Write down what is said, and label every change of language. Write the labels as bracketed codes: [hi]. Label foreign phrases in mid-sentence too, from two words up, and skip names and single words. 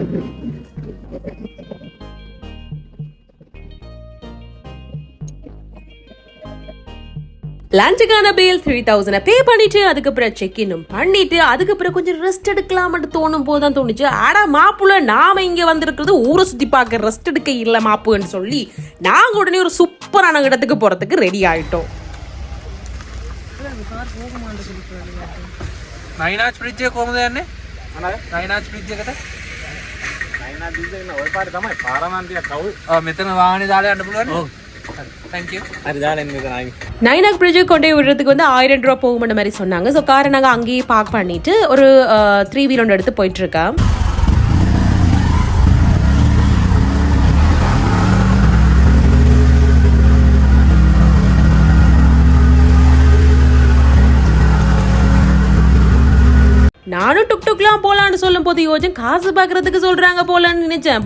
[ta] லஞ்சுக்கான பில் 3000 பே பண்ணிட்டு அதுக்கப்புறம் செக்இன்னும் பண்ணிட்டு அதுக்கப்புறம் கொஞ்சம் ரெஸ்ட் எடுக்கலாம்னு தோணும் போதுதான் தோணுச்சு, ஆடா மாப்புல நாம இங்க வந்திருக்கிறது ஊரை சுத்தி பார்க்க ரெஸ்ட் எடுக்க இல்ல மாப்புன்னு சொல்லி நாங்க உடனே ஒரு சூப்பரான இடத்துக்கு போறதுக்கு ரெடி ஆயிட்டோம். [si] නයිනාච් බ්‍රිජ් එක කොහමද යන්නේ? නයිනාච් බ්‍රිජ් එකට? නයිනාච් බ්‍රිජ් එක නෝ ඔය පාරේ තමයි පාරාමන්තියක් කවුද? මෙතන වාහනේ දාලා යන්න පුළුවන්. ඔව්. [en] Thank you. [si] හරි දාලා එන්න මෙතන ආයි. [ta] நைனாக் பிரிட்ஜுக்கு கொண்டே விடுறதுக்கு வந்து 1000 ரூபா போகும்ன்ற மாதிரி சொன்னாங்க. ஸோ காரை நாங்கள் அங்கேயே பார்க் பண்ணிட்டு ஒரு 3 வீல் ஒன்று எடுத்து போயிட்டு இருக்கேன். நானும் டுக்டுக்லாம் போலான்னு சொல்லும் போது யோஜன் காசு பார்க்கறதுக்கு சொல்றாங்க போலான்னு நினைச்சேன்.